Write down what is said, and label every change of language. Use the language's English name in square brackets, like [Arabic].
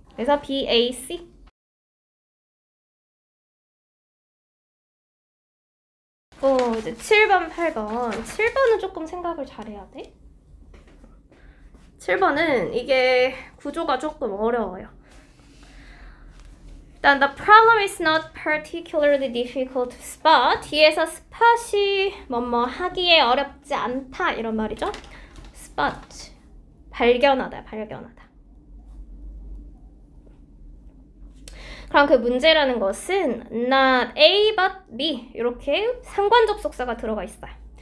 [Korean] 그래서 BAC. 이제 7번, 8번. 7번은 조금 생각을 잘해야 돼. 7번은 이게 구조가 조금 어려워요. [English] 일단 the problem is not particularly difficult to spot. [Korean] 뒤에서 spot이 뭐뭐 하기에 어렵지 않다 이런 말이죠. spot 발견하다, 발견하다. 그럼 그 문제라는 것은 not A but B 이렇게 상관 접속사가 들어가 있어요.